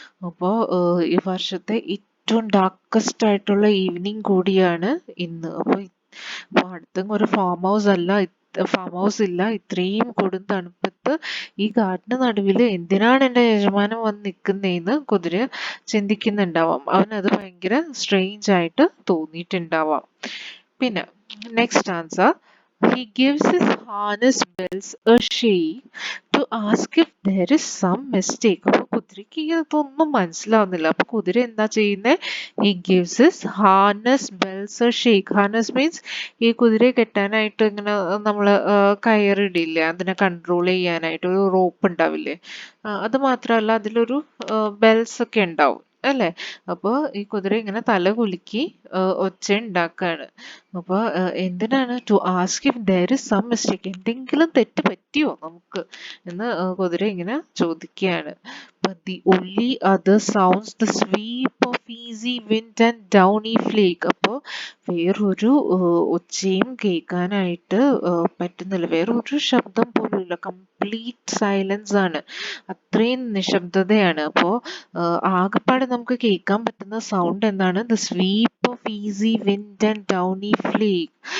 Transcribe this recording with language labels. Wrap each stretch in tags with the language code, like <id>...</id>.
<ml>അപ്പോൾ ഈ വർഷത്തെ ഏറ്റവും ഡാർക്കസ്റ്റ് ആയിട്ടുള്ള ഈവനിങ് കൂടിയാണ് ഇന്ന്. അപ്പൊ അടുത്തെങ്ങും ഒരു ഫാം ഹൗസ് ഇല്ല. ഇത്രയും കൊടും തണുപ്പത്ത് ഈ കാട്ടിന് നടുവില് എന്തിനാണ് എൻ്റെ യജമാനൻ വന്ന് നിൽക്കുന്നതെന്ന് കുതിര ചിന്തിക്കുന്നുണ്ടാവാം. അവനത് ഭയങ്കര സ്ട്രേഞ്ച് ആയിട്ട് തോന്നിയിട്ടുണ്ടാവാം. പിന്നെ next answer,</ml> <en>he gives his harness bells a shake to ask if there is some mistake.</en> <ml>അപ്പൊ കുതിരയ്ക്ക് ഇതൊന്നും മനസ്സിലാവുന്നില്ല. അപ്പൊ കുതിര എന്താ ചെയ്യുന്നത്?</ml> <en>he gives his harness bells a shake. harness means</en> <ml>ഈ കുതിരയെ കെട്ടാനായിട്ട് ഇങ്ങനെ നമ്മള് കയറിടില്ലേ, അതിനെ കൺട്രോൾ ചെയ്യാനായിട്ട് ഒരു റോപ്പ് ഉണ്ടാവില്ലേ? അത് മാത്രമല്ല, അതിലൊരു ബെൽസ് ഒക്കെ ഉണ്ടാവും, അല്ലെ? അപ്പൊ ഈ കുതിര ഇങ്ങനെ തല കുലുക്കി ഒച്ച ഉണ്ടാക്കാണ്. അപ്പൊ എന്തിനാണ്?</ml> <en>To ask if there is some mistake.</en> <ml>എന്തെങ്കിലും തെറ്റ് പറ്റിയോ നമുക്ക് എന്ന് കുതിര ഇങ്ങനെ ചോദിക്കുകയാണ്.</ml> <en>But the only other sounds the sweep of easy wind and downy flake.</en> <ml>അപ്പൊ വേറൊരു ഒച്ചയും കേൾക്കാനായിട്ട് പറ്റുന്നില്ല. വേറൊരു ശബ്ദം പോലും ഇല്ല. കംപ്ലീറ്റ് സൈലൻസ് ആണ്, അത്രയും നിശബ്ദതയാണ്. അപ്പോ ആകെപ്പാടെ നമുക്ക് കേൾക്കാൻ പറ്റുന്ന സൗണ്ട് എന്താണ്?</ml> <en>The sweep of easy wind and downy flake.</en>